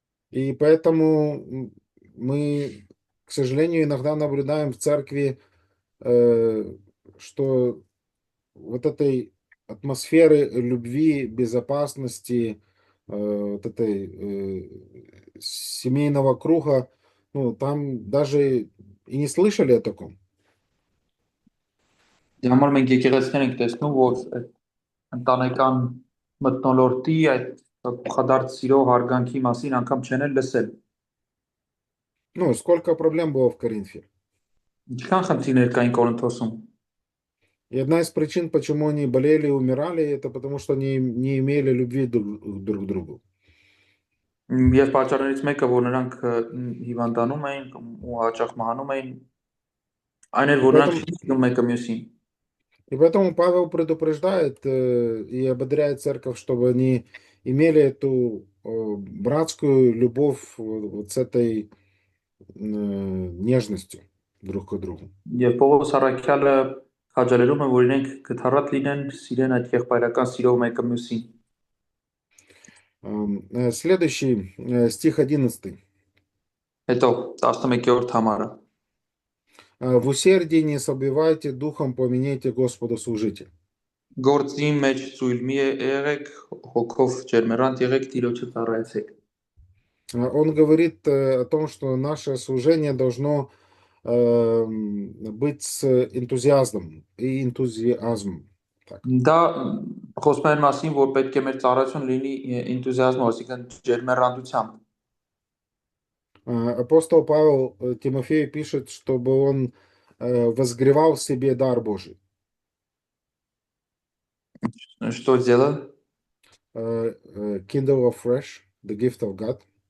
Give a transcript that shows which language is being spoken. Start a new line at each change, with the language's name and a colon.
Russian: И поэтому мы, к сожалению, иногда наблюдаем в церкви, что вот этой атмосферы любви, безопасности, вот этой семейного круга, ну, там даже и не слышали о таком.
Armenian: Դե համար մենք եկեղեցիներ ենք տեսնում, որ ընտանեկան մթնոլորտի այդ փոխադարձ սիրո հարգանքի մասին անգամ չեն էլ լսել։
Russian: Ну, сколько проблем было в Коринфе.
Armenian: Ինչքան խնդիրներ կային Կորինթոսում։
Russian: И одна из причин, почему они болели и умирали, это потому что они не имели любви друг к другу.
Armenian: Եվ պատճառներից մեկը, որ նրանք հիվանդանում էին ու հաճախ մահանում էին, այն էր, որ նրանք չէին սիրում մեկը մյուսին։
Russian: И поэтому Павел предупреждает и ободряет церковь, чтобы они имели эту братскую любовь вот с этой нежностью друг к другу.
Armenian: Եվ Պողոս առաքյալը քաջալերում է, որ իրենք գթառատ լինեն, սիրեն այդ եղբայրական սիրով մեկը մյուսին։
Russian: Следующий стих 11.
Armenian: Հետո 11-րդ համարը։
Russian: В усердии не собивайте, духом поменяйте Господу служите.
Armenian: Գործի մեջ ծույլ մի եղեք, հոգով ջերմեռանդ եղեք, Տիրոջը ծառայեցեք։
Russian: Он говорит о том, что наше служение должно быть с энтузиазмом и энтузиазмом. Так.
Armenian: Դա խոսում են մասին, որ պետք է մեր ծառայություն լինի энտուզիազմով, այսինքն ջերմեռանդությամբ։
Russian: Апостол Павел Тимофею пишет, чтобы он возгревал в себе дар Божий. Что делать?
English: Kindle afresh, the gift of God.